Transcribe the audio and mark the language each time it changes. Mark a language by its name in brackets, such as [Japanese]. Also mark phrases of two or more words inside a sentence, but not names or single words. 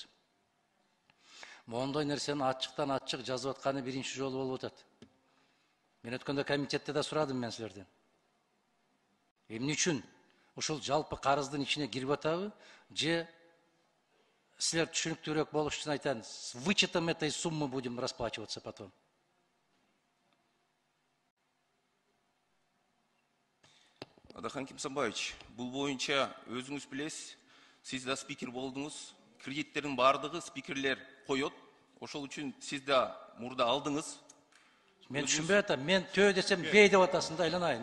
[Kyrgyz] Мондой нерсени ачыктан ачык жазып атканы биринчи жолу болуп атат. Мен өткөндө комитетте да сурадым мен силерден. Эмне үчүн ушул жалпы карыздын ичине кирип атабы, же силер түшүнүктүүрөөк болуш үчүн айтам, [Russian] с вычетом этой суммы будем расплачиваться потом. [Kyrgyz] Адахан Кимсанбаевич, бул боюнча өзүңүз билесиз, сиз да спикер болдуңуз. Кредиттердин баардыгы спикерлер коет. Ошол үчүн сиз да мурда алдыңыз. Мен түшүнбөй атам, мен төө десем бей деп атасың да, айланайын.